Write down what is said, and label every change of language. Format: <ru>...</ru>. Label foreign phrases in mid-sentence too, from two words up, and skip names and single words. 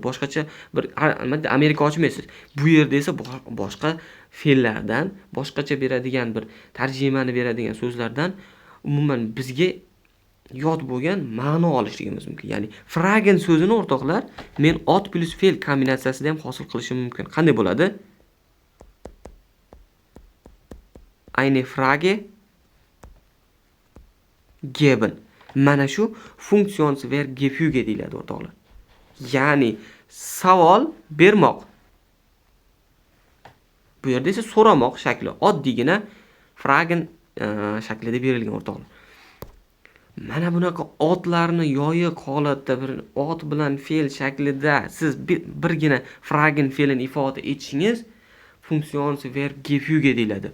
<uz>Boshqacha bir Amerika ochmaysiz. Bu yerda esa boshqa fe'llardan, boshqacha beradigan bir tarjimani beradigan so'zlardan umuman bizga yod bo'lgan ma'no olishligimiz mumkin. Ya'ni fragen so'zini o'rtoqlar men ot plus fe'l kombinatsiyasida ham hosil qilishim mumkin. Qanday bo'ladi?</uz> <de>Eine Frage geben.</de> <uz>Mana shu</uz> <de>Funktionsverb gefüge</de> <uz>deyiladi o'rtoqlar. Ya'ni savol bermoq. Bu yerda esa so'ramoq shakli oddiygina fragen shaklida berilgan o'rtoqlar. Mana bunaqa otlarni yoyiq holatda bir ot bilan fe'l shaklida siz birgina fragment fe'lini ifoda etishingiz funksion</uz> <de>verb gefüge</de> <uz>deyiladi.</uz>